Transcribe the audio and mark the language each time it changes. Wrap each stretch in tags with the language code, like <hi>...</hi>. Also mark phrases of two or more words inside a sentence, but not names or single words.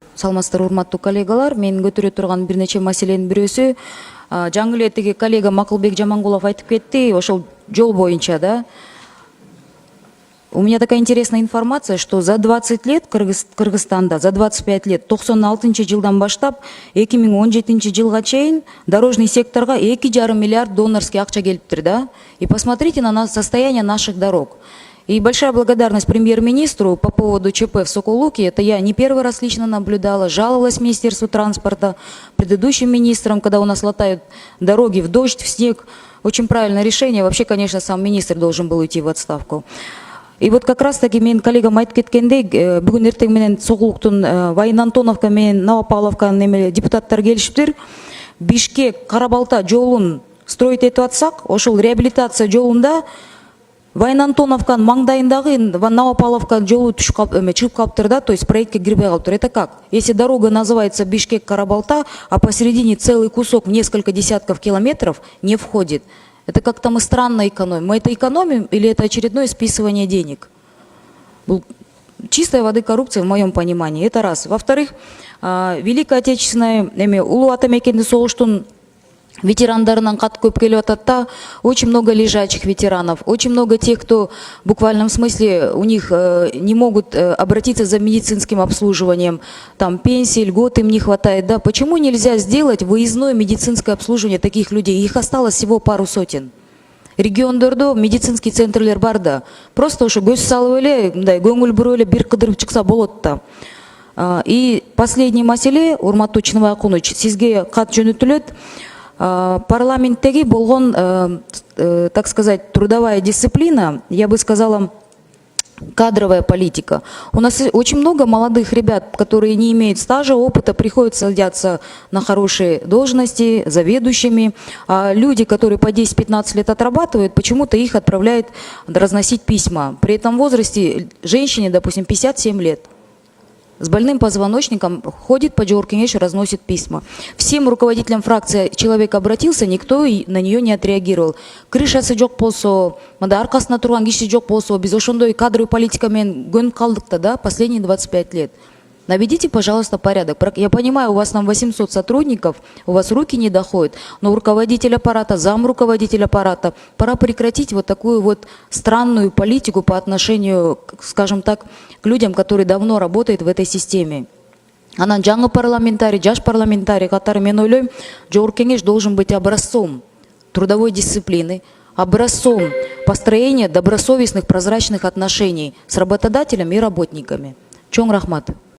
<ky>Саламатсыздар, урматтуу коллегалар. Мен көтөрө турган бир нече маселенин бирөөсү жаңы эле тиги коллега Макулбек Жамангулов айтып кетти, ошол жол боюнча да.</ky> <ru>У меня такая интересная информация, что за 20 лет Кыргызстанда, за 25 лет, 96</ru> <ky>жылдан баштап 2017 жылга чейин</ky> <ru>дорожный секторга 2,5 миллиард донорский</ru> <ky>акча келиптир,</ky> <ru>да. И посмотрите на состояние наших дорог. И большая благодарность премьер-министру по поводу ЧП в Соколуке. Это я не первый раз лично наблюдала, жаловалась Министерству транспорта, предыдущим министрам, когда у нас латают дороги в дождь, в снег. Очень правильное решение. Вообще, конечно, сам министр должен был уйти в отставку. И вот как раз таки</ru> <ky>мен коллегам айтып кеткендей, бүгүн эртең менен Сокулуктун Вайын Антоновка менен Новопавловка депутаттар келишиптир. Бишкек Карабалта жолун строить этип атсак, ошол реабилитация жолунда Вайын Антоновканын маңдайындагы Новопавловка жолу чыгып калыптыр да,</ky> <ru>то есть</ru> <ky>проектке кирбей калыптыр.</ky> <ru>Это как? Если дорога называется Бишкек-Карабалта, а посередине целый кусок в несколько десятков километров не входит. Это как-то мы странно экономим. Мы это экономим или это очередное списывание денег? Чистой воды коррупция в моем понимании. Это раз. Во-вторых, Великая Отечественная</ru> <ky>Улуу Ата Мекенди согуштун ветерандарынан кат көп келип атат да,</ky> <ru>очень много лежачих ветеранов, очень много тех, кто в буквальном смысле у них не могут обратиться за медицинским обслуживанием, там пенсии, льгот им не хватает, да. Почему нельзя сделать выездное медицинское обслуживание таких людей? Их осталось всего пару сотен.</ru> <ky>Региондордо медицинский центрлер бар да.</ky> <ru>Просто уж</ru> <ky>көз салып эле, мындай көңүл буруп эле бир кыдырып чыкса болот да.</ky> <ru>И последний</ru> <ky>маселе, урматтуу Чыныбай Акунович, сизге кат жөнөтүлөт. Парламенттеги болгон,</ky> <ru>так сказать, трудовая дисциплина, я бы сказала, кадровая политика. У нас очень много молодых ребят, которые не имеют стажа, опыта, приходят садятся на хорошие должности, заведующими. А люди, которые по 10-15 лет отрабатывают, почему-то их отправляют разносить письма. При этом возрасте женщине, допустим, 57 лет. С больным позвоночником ходит по Джоркинеш и разносит письма. Всем руководителям фракции человек обратился, никто на нее не отреагировал.</ru> <ky>Крышасы жок болсо, мында аркасына турган киши жок болсо, биз ошондой кадровый политикамен көнүп калдык да,</ky> <ru>последние 25 лет. Наведите, пожалуйста, порядок. Я понимаю, у вас там 800 сотрудников, у вас руки не доходят, но руководитель аппарата, зам руководитель аппарата, пора прекратить вот такую вот странную политику по отношению, скажем так, к людям, которые давно работают в этой системе.</ru> <ky>Анан жаңы парламентарий, жаш парламентарий катары мен ойлойм,</ky> <ru>Жогорку Кеңеш должен быть образцом трудовой дисциплины, образцом построения добросовестных, прозрачных отношений с работодателями и работниками.</ru> <ky>Чоң рахмат.</ky>